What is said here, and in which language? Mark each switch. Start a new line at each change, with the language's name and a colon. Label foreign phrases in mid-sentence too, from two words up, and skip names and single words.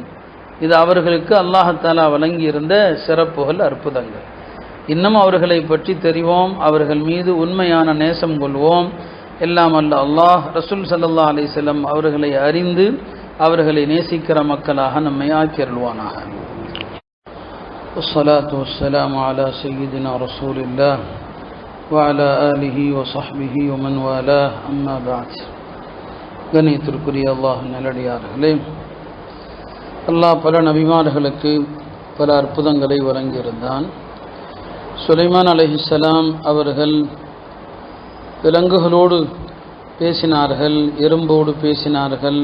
Tamil: இது அவர்களுக்கு அல்லாஹ் தஆலா வழங்கியிருந்த சிறப்புகள், அற்புதங்கள். இன்னும் அவர்களை பற்றி தெரிவோம், அவர்கள் மீது உண்மையான நேசம் கொள்வோம். எல்லாம் அல்ல அல்லாஹ் ரசூல்
Arabic: صلى الله عليه وسلم
Tamil: அவர்களை அறிந்து அவர்களை நேசிக்கிற மக்களாக நம்மை ஆக்கியருள்வானாக.
Arabic: والصلاة والسلام على سيدنا رسول الله وعلى آله وصحبه ومن والاه أما بعد.
Tamil: கண்ணியத்திற்குரிய அல்லாஹ் நல்லடியார்களே, அல்லாஹ் பல நபிமார்களுக்கு பல அற்புதங்களை வழங்கியிருந்தான். சுலைமான் அலைஹிஸ்ஸலாம் அவர்கள் விலங்குகளோடு பேசினார்கள், எறும்போடு பேசினார்கள்.